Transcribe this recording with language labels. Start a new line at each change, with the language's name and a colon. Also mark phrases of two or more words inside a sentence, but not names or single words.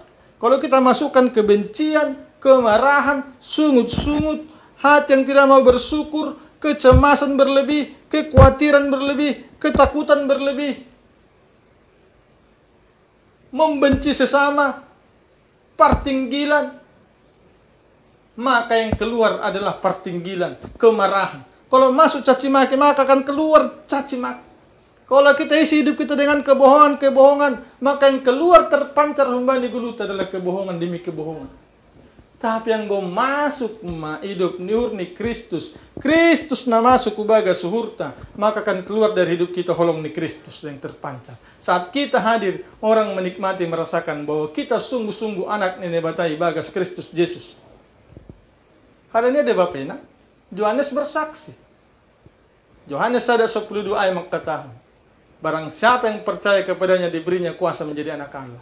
Indonesian: Kalau kita masukkan kebencian, kemarahan, sungut-sungut, hati yang tidak mau bersyukur, kecemasan berlebih, kekhawatiran berlebih, ketakutan berlebih, membenci sesama, pertinggilan, maka yang keluar adalah pertinggilan, kemarahan. Kalau masuk caci maki, maka akan keluar caci maki. Kalau kita isi hidup kita dengan kebohongan, maka yang keluar terpancar
Batak Simalungun: humbani gulut
Indonesian: adalah kebohongan demi kebohongan. Tapi yang go masuk hidup murni Kristus,
Batak Simalungun: Kristus na masuk ubaga suhurta,
Indonesian: maka akan keluar dari hidup kita
Batak Simalungun: holong ni Kristus
Indonesian: yang terpancar. Saat kita hadir, orang menikmati merasakan bahwa kita sungguh-sungguh anak nenek batai bagas Kristus Yesus. Hari ini ada Bapak nak, Yohanes bersaksi. Yohanes ada 12 ayat mengatakan, barang siapa yang percaya kepadanya diberinya kuasa menjadi anak Allah.